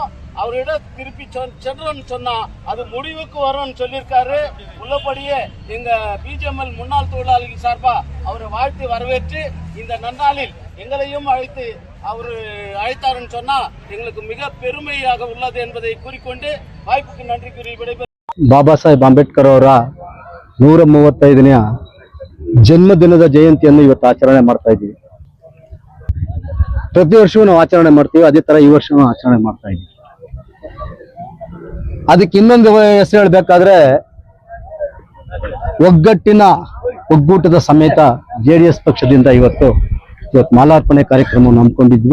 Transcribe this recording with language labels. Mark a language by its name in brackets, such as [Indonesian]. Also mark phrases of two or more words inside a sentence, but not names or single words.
[Tamil] அவரிடம் திருப்பி சென்றோம்னு சொன்னா அது முடிவுக்கு வரும்னு சொல்லியிருக்காரு. உள்ளபடியே எங்க BGML முன்னாள் தொழிலாளிகள் சார்பா அவரை வாழ்த்து வரவேற்று இந்த நன்னாளில் எங்களையும் அழைத்து அவர் அழைத்தாருன்னு சொன்னா எங்களுக்கு மிக பெருமையாக உள்ளது என்பதை கூறிக்கொண்டு வாய்ப்புக்கு நன்றி கூறி விடைபெறுகிறேன். [Kannada] ಬಾಬಾ ಸಾಹೇಬ್ ಅಂಬೇಡ್ಕರ್ ಅವರ 135ನೇ ಜನ್ಮದಿನದ ಜಯಂತಿಯನ್ನು ಇವತ್ತು ಆಚರಣೆ ಮಾಡ್ತಾ ಇದ್ದೀವಿ. ಪ್ರತಿ ವರ್ಷವೂ ನಾವು ಆಚರಣೆ ಮಾಡ್ತೀವಿ, ಅದೇ ತರ ಈ ವರ್ಷವೂ ಆಚರಣೆ ಮಾಡ್ತಾ ಇದ್ದೀವಿ. ಅದಕ್ಕೆ ಇನ್ನೊಂದು ಹೆಸರು ಹೇಳ್ಬೇಕಾದ್ರೆ ಒಗ್ಗೂಟದ ಸಮೇತ JDS ಪಕ್ಷದಿಂದ ಇವತ್ತು ಮಾಲಾರ್ಪಣೆ ಕಾರ್ಯಕ್ರಮವನ್ನು ಹಮ್ಮಿಕೊಂಡಿದ್ವಿ.